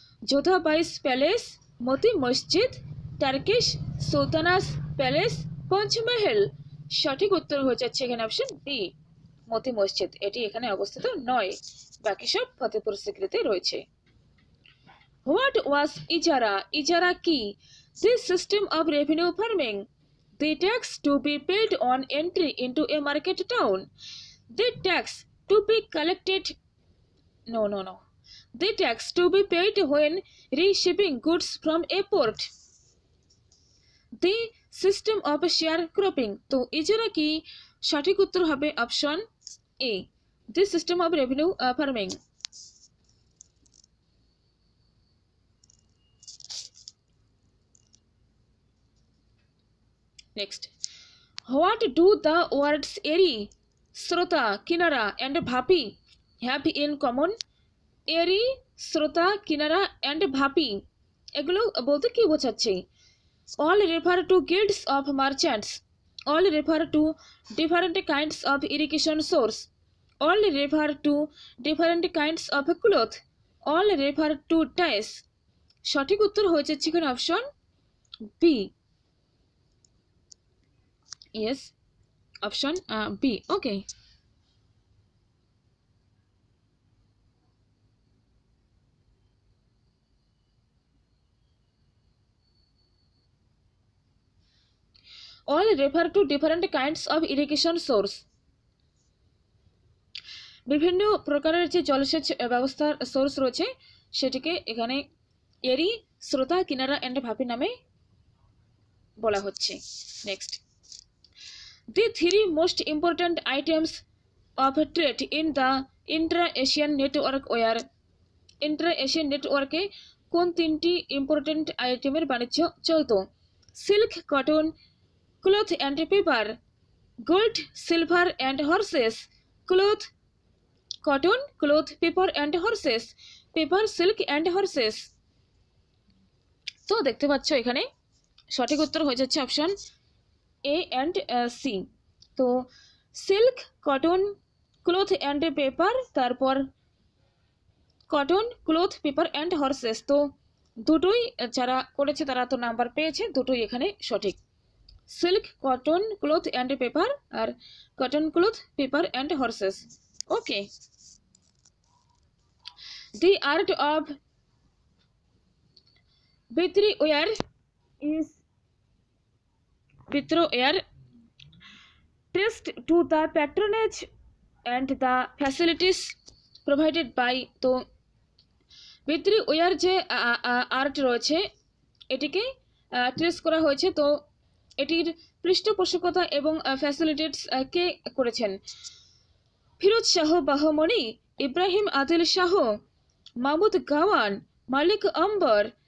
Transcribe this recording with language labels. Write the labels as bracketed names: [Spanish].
[Bangla] Jodha বাইস palace, মতি মসজিদ, Turkish Sultana's palace, Panchmahal. সঠিক উত্তর হয়ে যাচ্ছে এখানে অপশন বি, মতি মসজিদ। এটি এখানে অবস্থিত নয়, বাকি সব ফতেপুর সিক্রিতে রয়েছে। [English] What was ijara? [Bangla] ইজারা কি? [English] This system of revenue farming, the tax to be paid on entry into a market town, the tax to be collected, no, the tax to be paid when reshipping goods from a port, the system of sharecropping। [Bangla] তো ইজারা কি? সঠিক উত্তর হবে option A, [English] the system of revenue farming। Next, what do the words eri, srota, kinara and bhapi have in common? [Bangla] eri, srota, kinara and bhapi এগুলো বলতে কি বোঝাচ্ছে? [English] all refer to guilds of merchants, all refer to different kinds of irrigation source, all refer to different kinds of cloth, all refer to ties। [Bangla] সঠিক উত্তর হয়ে যাচ্ছে এখানে option B, [English] yes, option B, okay। all refer to different kinds of irrigation source, [Bangla] বিভিন্ন প্রকারের যে জলসেচ ব্যবস্থার সোর্স রয়েছে সেটিকে এখানে এরি, স্রোতা, কিনারা এন্ড ভাপি নামে বলা হচ্ছে। [English] next, the three most important items of trade in the intra-Asian network were, intra-Asian [Bangla] নেটওয়ার্কে কোন তিনটি ইম্পর্টেন্ট আইটেমের বাণিজ্য চলতো? [English] Silk, cotton, cloth and paper, gold, silver and horses, cloth, cotton, cloth, paper and horses, paper, silk and horses. [Bangla] তো দেখতে পাচ্ছ এখানে সঠিক উত্তর হয়ে যাচ্ছে অপশন এ অ্যান্ড সি। [English] তো silk, cotton, cloth and paper, তারপর cotton, cloth, paper and horses. [Bangla] তো দুটোই যারা করেছে তারা তো নাম্বার পেয়েছে, দুটোই এখানে সঠিক। [English] Silk, cotton, cloth and paper, আর cotton, cloth, paper and horses. Okay. The art of Vitriware is, Vitriware traced to the patronage and the facilities provided by। [Bangla] তো ভিত্রিওয়ার যে আর্ট রয়েছে এটিকে ট্রেস করা হয়েছে। তো এটির পৃষ্ঠপোষকতা এবং ফ্যাসিলিটিস কে করেছেন? ফিরোজ শাহ বাহমনি, ইব্রাহিম আদিল শাহ, মাহমুদ গাওয়ান, মালিক আম্বর।